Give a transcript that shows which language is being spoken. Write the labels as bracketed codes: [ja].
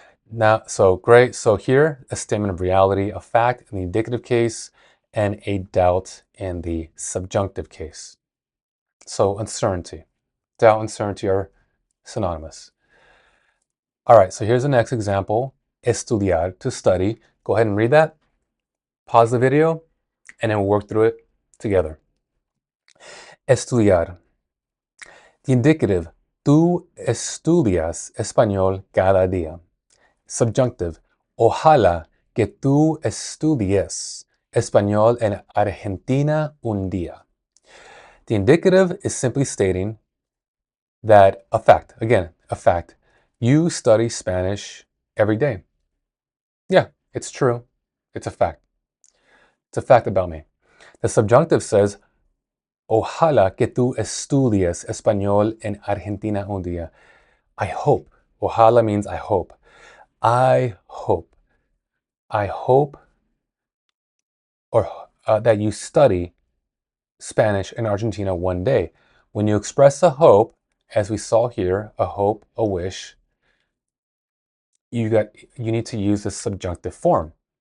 [en] Now, so great. So here, a statement of reality, a fact in the indicative case, and a doubt in the subjunctive case. So uncertainty. Doubt and uncertainty are synonymous. All right, so here's the next example. Estudiar, to study. Go ahead and read that. Pause the video, and then we'll work through it together. [es] Estudiar. [en] The indicative, [es] tú estudias español cada día. Subjunctive, ojalá que tú estudies español en Argentina un día. [en] The indicative is simply stating that a fact, again, a fact, you study Spanish every day. Yeah, it's true. It's a fact. It's a fact about me. The subjunctive says, [es] ojalá que tú estudies español en Argentina un día. [en] I hope. Ojalá means I hope. I hope. I hope or that you study Spanish in Argentina one day. When you express a hope, as we saw here, a hope, a wish, you need to use the subjunctive form.